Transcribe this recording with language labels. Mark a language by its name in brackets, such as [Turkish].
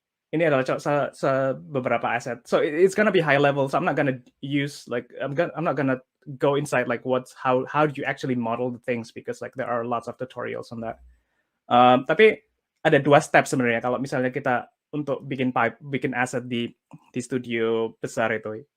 [Indonesian] Ini adalah beberapa aset. [English] So it's gonna be high level. So I'm not gonna use like I'm not gonna go inside like how do you actually model the things, because like there are lots of tutorials on that. [Indonesian] Tapi ada 2 step sebenarnya kalau misalnya kita untuk bikin aset di studio besar itu.